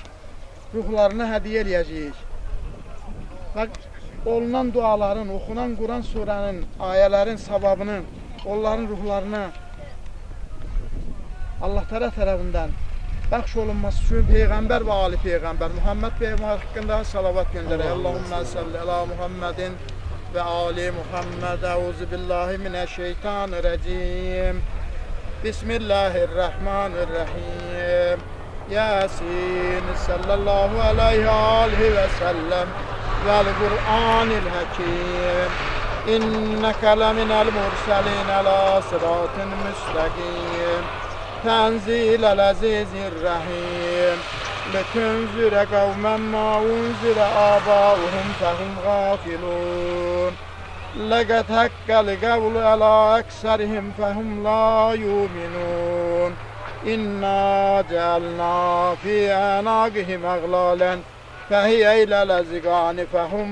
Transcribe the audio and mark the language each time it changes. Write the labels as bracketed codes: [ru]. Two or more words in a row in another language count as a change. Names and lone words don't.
[az] Ruhlarına hədiyyə eləyəcəyik. Və olunan duaların, oxunan Quran surənin, ayələrin savabını onların ruhlarına Allah tərəfindən bəxş olunması üçün Peyğəmbər və Ali Peyğəmbər Muhammed Peyğəmbər haqqında salavat göndərək. [ar] اللهم صل على محمد وآل محمد. Euzubillahi mineşşeytanirracim. Bismillahirrahmanirrahim. يس صلى الله عليه وسلم والقرآن الحكيم. إنك لمن المرسلين على صراط مستقيم. تنزيل العزيز الرحيم. لتنذر قوما ما أنذر آباؤهم فهم غافلون لقد حق القول على أكثرهم فهم لا يؤمنون إنا جعلنا في أعناقهم أغلالا فهي إلى الأذقان فهم